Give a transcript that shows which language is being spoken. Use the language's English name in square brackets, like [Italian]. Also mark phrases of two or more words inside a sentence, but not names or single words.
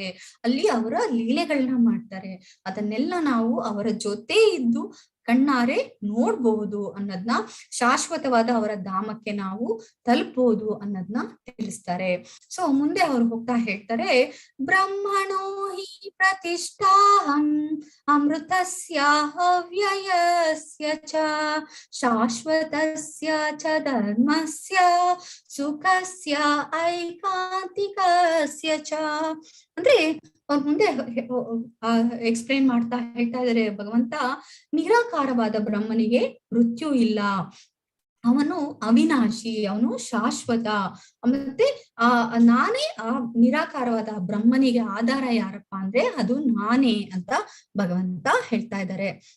[Kannada] ಅಲ್ಲಿ ಅವರ ಲೀಲೆಗಳನ್ನ ಮಾಡ್ತಾರೆ. ಅದನ್ನೆಲ್ಲ ನಾವು ಅವರ ಜೊತೆ ಇದ್ದು ಕಣ್ಣಾರೆ ನೋಡ್ಬಹುದು ಅನ್ನೋದನ್ನ, ಶಾಶ್ವತವಾದ ಅವರ ಧಾಮಕ್ಕೆ ನಾವು ತಲುಪಬಹುದು ಅನ್ನೋದನ್ನ ತಿಳಿಸ್ತಾರೆ. ಸೊ ಮುಂದೆ ಅವ್ರು ಹೋಗ್ತಾ ಹೇಳ್ತಾರೆ, [Sanskrit] ಬ್ರಹ್ಮಣೋ ಹಿ ಪ್ರತಿಷ್ಠಾಹಂ ಅಮೃತಸ್ಯ ಅವ್ಯಯಸ್ಯ ಚ ಶಾಶ್ವತಸ್ಯ ಚ ಧರ್ಮಸ್ಯ ಸುಖಸ್ಯ ಐಕಾಂತಿಕಸ್ಯ ಚ. [Kannada] ಅಂದ್ರೆ ಅವ್ರ ಮುಂದೆ ಎಕ್ಸ್ಪ್ಲೇನ್ ಮಾಡ್ತಾ ಹೇಳ್ತಾ ಇದಾರೆ ಭಗವಂತ, ನಿರಾಕಾರವಾದ ಬ್ರಹ್ಮನಿಗೆ ಮೃತ್ಯು ಇಲ್ಲ, ಅವನು ಅವಿನಾಶಿ, ಅವನು ಶಾಶ್ವತ. ಮತ್ತೆ ನಾನೇ ಆ ನಿರಾಕಾರವಾದ ಬ್ರಹ್ಮನಿಗೆ ಆಧಾರ ಯಾರಪ್ಪ ಅಂದ್ರೆ ಅದು ನಾನೇ ಅಂತ ಭಗವಂತ ಹೇಳ್ತಾ ಇದ್ದಾರೆ.